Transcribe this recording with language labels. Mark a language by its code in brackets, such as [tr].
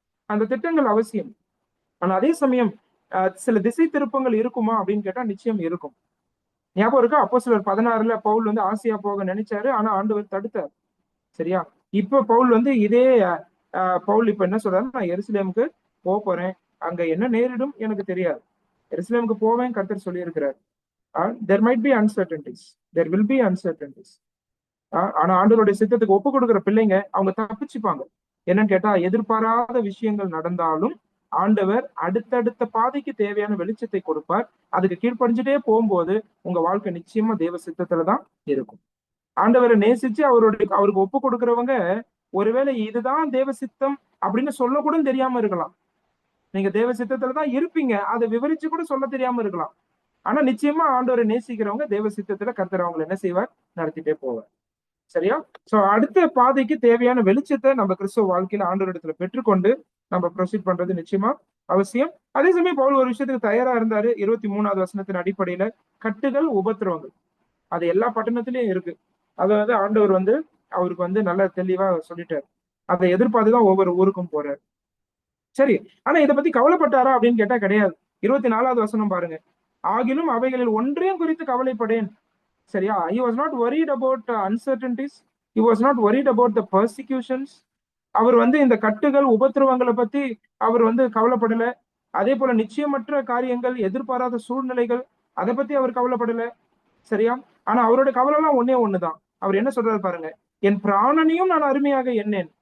[ta] அந்த திட்டங்கள் அவசியம். ஆனா அதே சமயம் சில திசை திருப்பங்கள் இருக்குமா அப்படின்னு கேட்டா நிச்சயம் இருக்கும். ஞாபகம் இருக்கா? அப்போஸ்தலர் 16ல பவுல் வந்து ஆசியா போக நினைச்சாரு, ஆனா ஆண்டவர் தடுத்தார். சரியா? இப்ப பவுல் வந்து இதே பவுல் இப்ப என்ன சொல்றாரு, நான் எருசலேமுக்கு போறேன், அங்க என்ன நேரிடும் எனக்கு தெரியாது, எருசலேமுக்கு போவேன் கர்த்தர் சொல்லி இருக்கிறார். [en] there might be uncertainties, there will be uncertainties. [ta] ஆனா ஆண்டவருடைய சித்தத்துக்கு ஒப்பு கொடுக்கிற பிள்ளைங்க அவங்க தப்பிச்சுப்பாங்க. என்னன்னு கேட்டா, எதிர்பாராத விஷயங்கள் நடந்தாலும் ஆண்டவர் அடுத்தடுத்த பாதைக்கு தேவையான வெளிச்சத்தை கொடுப்பார். அதுக்கு கீழ்ப்படிஞ்சுட்டே போகும்போது உங்க வாழ்க்கை நிச்சயமா தேவ சித்தத்துலதான் இருக்கும். ஆண்டவரை நேசிச்சு அவருக்கு ஒப்பு கொடுக்கிறவங்க ஒருவேளை இதுதான் தேவ சித்தம் அப்படின்னு சொல்ல கூட தெரியாம இருக்கலாம். நீங்க தேவ சித்தத்துலதான் இருப்பீங்க, அதை விவரிச்சு கூட சொல்ல தெரியாம இருக்கலாம். ஆனா நிச்சயமா ஆண்டவரை நேசிக்கிறவங்க தேவ சித்தத்துல கர்த்தர் அவங்களை என்ன செய்வார், நடத்திட்டே போவார். சரியா? சோ அடுத்த பாதைக்கு தேவையான வெளிச்சத்தை நம்ம கிறிஸ்துவ வாழ்க்கையில ஆண்டவர் இடத்துல பெற்றுக்கொண்டு நம்ம ப்ரொசீட் பண்றது நிச்சயமா அவசியம். அதே சமயம் பவுல் ஒரு விஷயத்துக்கு தயாரா இருந்தாரு. 23வது வசனத்தின் அடிப்படையில கட்டுகள், உபத்திரவங்கள் அது எல்லா பட்டணத்திலயும் இருக்கு. அதாவது ஆண்டவர் வந்து அவருக்கு வந்து நல்ல தெளிவா சொல்லிட்டாரு. அதை எதிர்பார்த்துதான் ஒவ்வொரு ஊருக்கும் போறாரு. சரி, ஆனா இதை பத்தி கவலைப்பட்டாரா அப்படின்னு கேட்டா கிடையாது. 24வது வசனம் பாருங்க. ஆகிலும் அவைகளில் ஒன்றையும் குறித்து கவலைப்படேன். சரியா? [en] he was not worried about uncertainties, he was not worried about the persecutions. [ta] அவர் வந்து இந்த கட்டுகள், உபத்திரவங்களை பத்தி அவர் வந்து கவலைப்படல. அதே போல நிச்சயமற்ற காரியங்கள், எதிர்பாராத சூழ்நிலைகள், அதை பத்தி அவர் கவலைப்படல. சரியா? ஆனா அவரோட கவலை எல்லாம் ஒன்னே ஒண்ணுதான். அவர் என்ன சொல்றாரு பாருங்க, என் பிராணனையும் நான் அருமையாக எண்ணேன்.